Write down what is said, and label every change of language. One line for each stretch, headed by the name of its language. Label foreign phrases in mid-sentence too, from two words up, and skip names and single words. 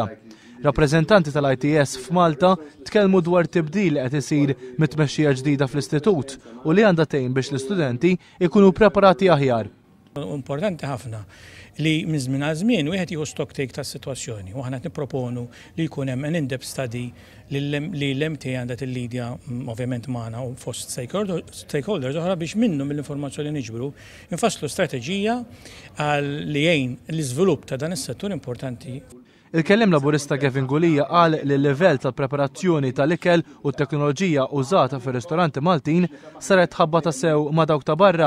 Maltese: Rappreżentanti tal-ITS f'Malta tkellmu dwar tibdil li qed isir mit-tmexxija ġdida fl-istitut u li għandha tgħin biex l-istudenti ikunu preparati aħjar. Importanti ħafna li minn żmien għal żmien wieħed jieħu
English: stock take
Maltese: tas-sitwazzjoni u aħna nipproponu li jkun hemm
English: an in-depth study
Maltese: li l-MT għandha tillidja ovvjament magħna u fost stakeholders oħra biex minnu mill-informazzjoni niġbru infasslu strateġija li jgħin l-iżvilupp ta' dan is-settur importanti. Il-kelliem laburista Gavin Gulija qal li l-livell tal-preparazzjoni tal-ikel u t-teknoloġija użata fir-ristoranti Maltin saret ħabba ta' sew ma' dawk ta' barra.